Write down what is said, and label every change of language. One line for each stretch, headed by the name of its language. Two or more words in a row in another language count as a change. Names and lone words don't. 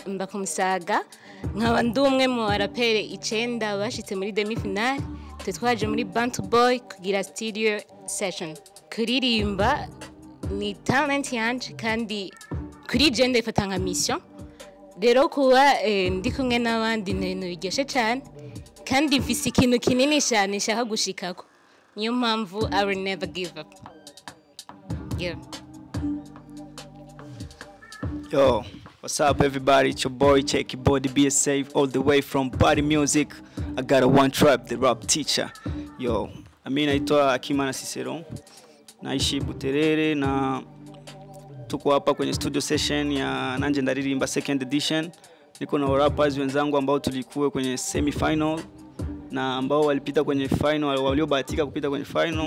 English: Yeah,
Rundi: mba kumusaga nkaba ndi umwe mu barapere 9 bashitse muri
French: demi finale
Rundi: twaje muri Bantu Bwoy kugira
English: studio session.
Rundi: Kuririmba ni talent yanje kandi kuri je ndafata nka mission. Rero kuba ndi kumwe n'abandi n'ibintu bigeshe cyane kandi mfise ikintu kinini cyane nshaka gushikako. Niyo mpamvu
English: I will never give up. Yeah. Yo, what's up everybody? It's your boy, check your body, be safe all the way from Body Music. I got a one trap, the rap teacher.
Swahili: Yo, naitwa Kimana Cicero. Naishi Buterere na tuko hapa kwenye
English: studio session
Swahili: ya Nanje Ndaririmba
English: second edition.
Swahili: Niko na rappers wenzangu ambao tulikuwa kwenye
English: semi final
Swahili: na ambao walipita kwenye final, waliobahatika kupita kwenye final.